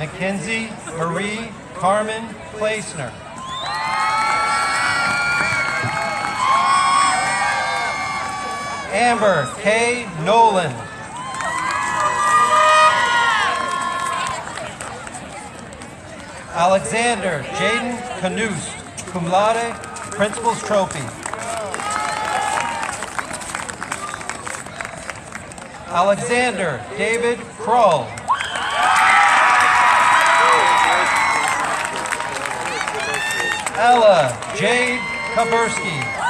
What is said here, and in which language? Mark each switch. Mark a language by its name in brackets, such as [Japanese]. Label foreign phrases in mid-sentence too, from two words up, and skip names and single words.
[English] Mackenzie Marie Carmen Plaisner. Amber K. Nolan. Alexander Jaden Canoost, [Latin] cum laude, [English] Principal's Trophy. Alexander David Kroll. Ella Jade Kaburski.